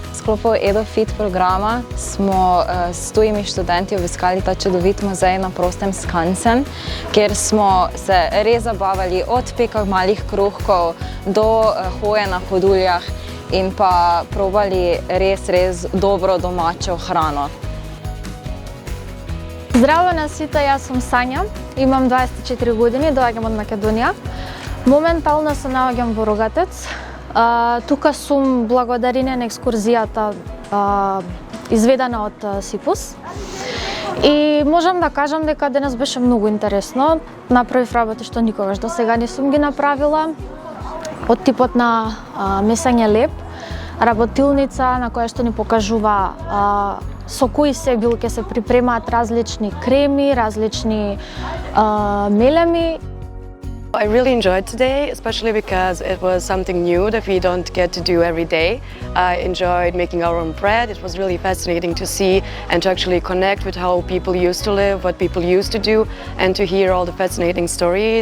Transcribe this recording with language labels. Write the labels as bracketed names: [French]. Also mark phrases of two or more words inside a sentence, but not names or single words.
[Slovenian] sklopu EduFit programa smo s tujimi študenti obiskali ta čudovit muzej na prostem Skansen, kjer smo se res zabavali od peka malih kruhkov do hoje na hoduljah in pa probali res dobro domačo hrano. [Macedonian] Здраво на сите, јас сум Сања, имам 24 години, доаѓам од Македонија. Моментално се наоѓам во Рогатец. Тука сум благодарение на екскурзијата изведена од СИПУС. И можам да кажам дека денес беше многу интересно. Направив работи што никогаш до сега не сум ги направила. Од типот на месење леп, работилница на која што ни покажува со кои се билки се припремаат различни креми, различни мелеми. [English] I really enjoyed today, especially because it was something new that we don't get to do every day. I enjoyed making our own bread. It was really fascinating to see and to actually connect with how people used to live, what people used to do, and to hear all the fascinating stories.